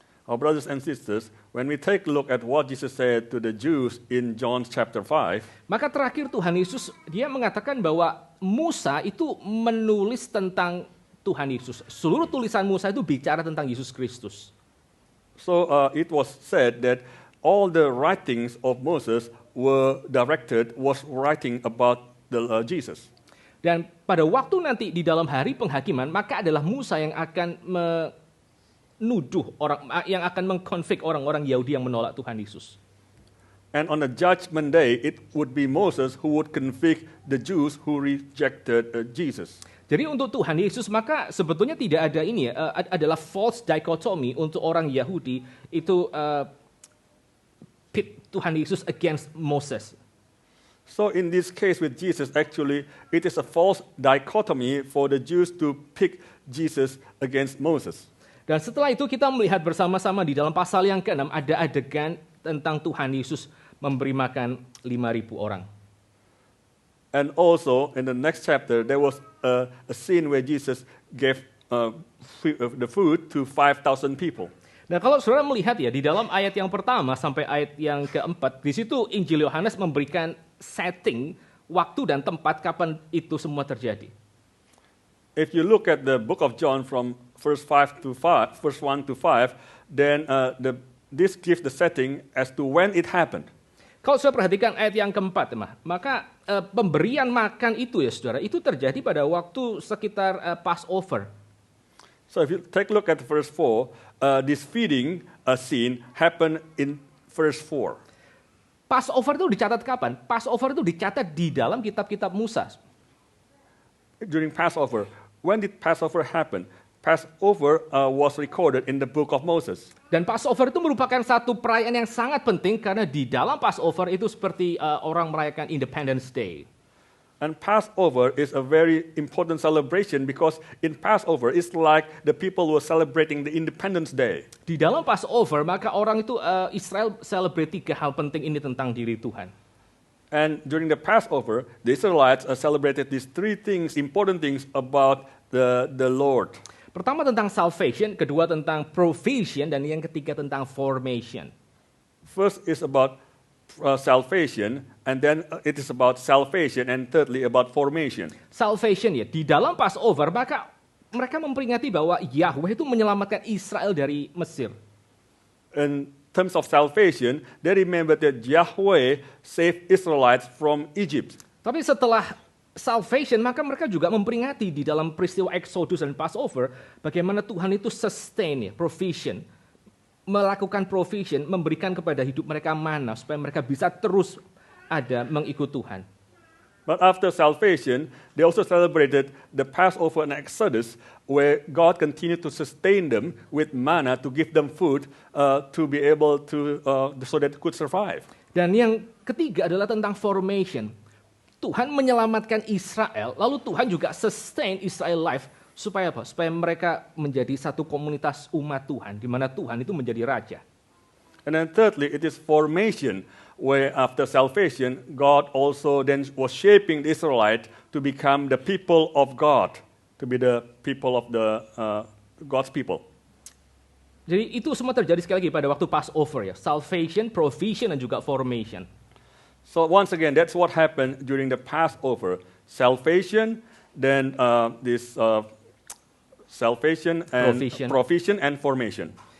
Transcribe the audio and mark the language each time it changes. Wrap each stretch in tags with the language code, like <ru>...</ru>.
<en>Our brothers and sisters, when we take a look at what Jesus said to the Jews in John chapter 5,</en> <id>Maka terakhir Tuhan Yesus, dia mengatakan bahwa Musa itu menulis tentang Tuhan Yesus. Seluruh tulisan Musa itu bicara tentang Yesus Kristus.</id> <en>so it was said that all the writings of Moses was writing about the Jesus.</en> <id>Dan pada waktu nanti di dalam hari penghakiman, maka adalah Musa yang akan menuduh yang akan mengkonflik orang-orang Yahudi yang menolak Tuhan Yesus.</id> <en>And on the judgment day, it would be Moses who would convict the Jews who rejected Jesus.</en> <id>Jadi untuk Tuhan Yesus maka sebetulnya tidak ada ini ya, adalah</id> <en>false dichotomy</en> <id>untuk orang Yahudi itu</id> <en>pit</en> <id>Tuhan Yesus</id> <en>against Moses. So in this case with Jesus, actually, it is a false dichotomy for the Jews to pick Jesus against Moses.</en> <id>Dan setelah itu kita melihat bersama-sama di dalam pasal yang ke-6 ada adegan tentang Tuhan Yesus memberi makan 5,000 orang.</id> <en>And also in the next chapter, there was a scene where Jesus gave the food to 5,000 people.</en> <id>Nah, kalau saudara melihat ya di dalam ayat yang pertama sampai ayat yang keempat, di situ Injil Yohanes memberikan setting, waktu dan tempat kapan itu semua terjadi.</id> <en>If you look at the book of John from verse 1 to 5, then this gives the setting as to when it happened.</en> <id>Kalau saudara perhatikan ayat yang keempat, maka pemberian makan itu ya saudara, itu terjadi pada waktu sekitar Passover.</id> <en>So if you take a look at verse 4, this feeding scene happened in verse 4.</en> <id>Passover itu dicatat kapan? Passover itu dicatat di dalam kitab-kitab Musa.</id> <en>During Passover. When did Passover happen? Passover was recorded in the book of Moses.</en> <id>Dan Passover itu merupakan satu perayaan yang sangat penting karena di dalam Passover itu seperti orang merayakan Independence Day.</id> <en>And Passover is a very important celebration because in Passover it's like the people were celebrating the Independence Day.</en> <id>Di dalam Passover maka orang itu Israel celebrate 3 hal penting ini tentang diri Tuhan.</id> <en>And during the Passover, the Israelites celebrated these 3 things, important things about the Lord.</en> <id>Pertama tentang salvation, kedua tentang provision, dan yang ketiga tentang formation.</id> <en>First is about salvation, and then it is about salvation, and thirdly about formation.</en> <id>Salvation ya, di dalam Passover maka mereka memperingati bahwa Yahweh itu menyelamatkan Israel dari Mesir.</id> <en>In terms of salvation, they remember that Yahweh saved Israelites from Egypt.</en> <id>Tapi setelah salvation, maka mereka juga memperingati di dalam peristiwa Exodus dan Passover bagaimana Tuhan itu sustain, provision, melakukan provision, memberikan kepada hidup mereka mana supaya mereka bisa terus ada mengikut Tuhan.</id> <en>But after salvation, they also celebrated the Passover and Exodus, where God continued to sustain them with manna to give them food to be able to so that they could survive.</en> <id>Dan yang ketiga adalah tentang formation. Tuhan menyelamatkan Israel, lalu Tuhan juga</id> <en>sustain Israel life</en> <id>supaya apa? Supaya mereka menjadi satu komunitas umat Tuhan, di mana Tuhan itu menjadi raja.</id> <en>And then thirdly, it is formation, where after salvation, God also then was shaping the Israelites to become the people of God, to be the people of the God's people.</en> <id>Jadi itu semua terjadi sekali lagi pada waktu Passover ya, salvation, provision, dan juga formation.</id> <en>So once again, that's what happened during the Passover. Salvation, then this salvation and provision and formation.</en>